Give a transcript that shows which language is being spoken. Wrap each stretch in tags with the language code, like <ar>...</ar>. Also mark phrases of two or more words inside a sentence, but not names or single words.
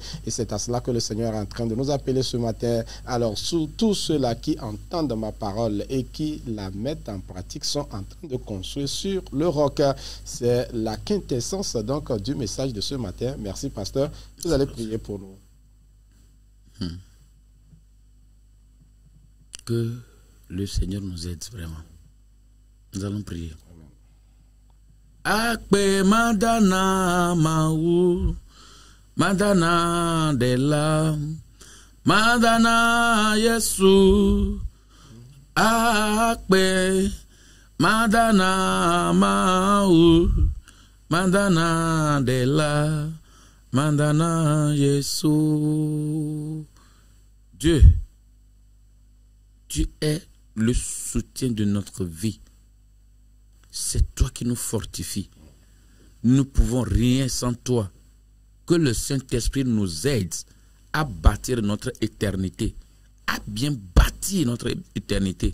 <fr>Et c'est à cela que le Seigneur est en train de nous appeler ce matin. Alors, tous ceux-là qui entendent ma parole et qui la mettent en pratique sont en train de construire sur le roc. C'est la quintessence donc du message de ce matin. Merci, pasteur. Vous allez prier pour nous. Que le Seigneur nous aide vraiment. Nous allons prier.</fr> <ee>Akpe madana maou, madana dela, madana Yesu. Akpe madana maou, madana dela, madana Yesu.</ee> <fr>Dieu, tu es le soutien de notre vie. C'est toi qui nous fortifie. Nous ne pouvons rien sans toi. Que le Saint-Esprit nous aide à bâtir notre éternité, à bien bâtir notre éternité.</fr>